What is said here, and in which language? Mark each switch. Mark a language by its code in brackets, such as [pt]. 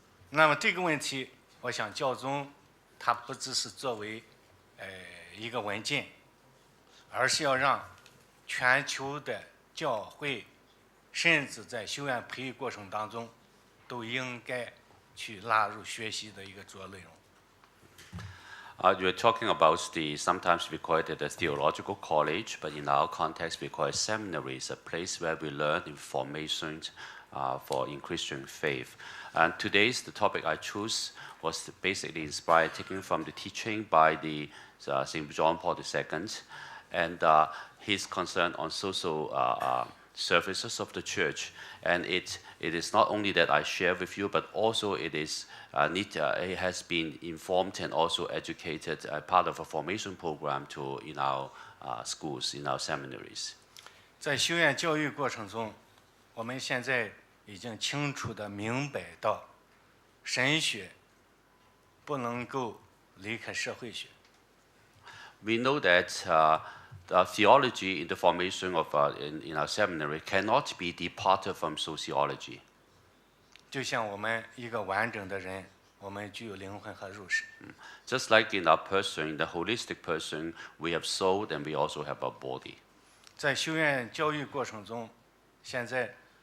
[zh] 那么这个问题，我想教宗他不只是作为一个文件，而是要让全球的教会，甚至在修院培育过程当中，都应该去纳入学习的一个主要内容。 [en] You were talking about sometimes we call it a theological college, but in our context we call it seminaries, a place where we learn information in Christian faith. And today's the topic I chose was basically inspired, taken from the teaching by the St. John Paul II, and his concern on social services of the church. And it is not only that I share with you, but also it is it has been informed and also educated part of a formation program in our schools, in our seminaries. [zh] 在修院教育过程中，我们现在已经清楚地明白到，神学不能够离开社会学。 [en] We know that theology in the formation of in our seminary cannot be departed from sociology. [zh] 就像我们一个完整的人，我们具有灵魂和肉身。 [en] Just like in our person, in the holistic person, we have soul and we also have our body. [zh] 在修院教育过程中，现在